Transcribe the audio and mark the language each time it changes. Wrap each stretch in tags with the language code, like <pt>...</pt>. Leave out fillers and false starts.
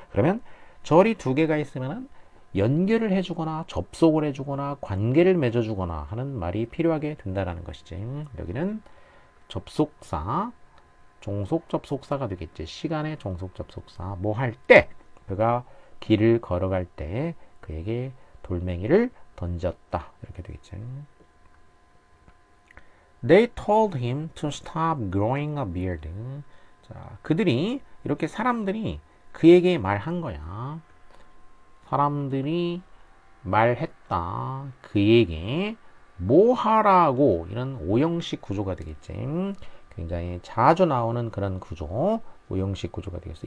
<ko>그러면 절이 두 개가 있으면은 연결을 해주거나 접속을 해주거나 관계를 맺어주거나 하는 말이 필요하게 된다라는 것이지. 여기는 접속사, 종속 접속사가 되겠지. 시간의 종속 접속사. 뭐 할 때, 그가 길을 걸어갈 때 그에게 돌멩이를 던졌다. 이렇게 되겠지.</ko> <en>They told him to stop growing a beard.</en> <ko>자, 그들이 이렇게 사람들이 그에게 말한 거야. 사람들이 말했다. 그에게 뭐 하라고 이런 오형식 구조가 되겠지. 굉장히 자주 나오는 그런 구조, 오형식 구조가 되겠어.</ko>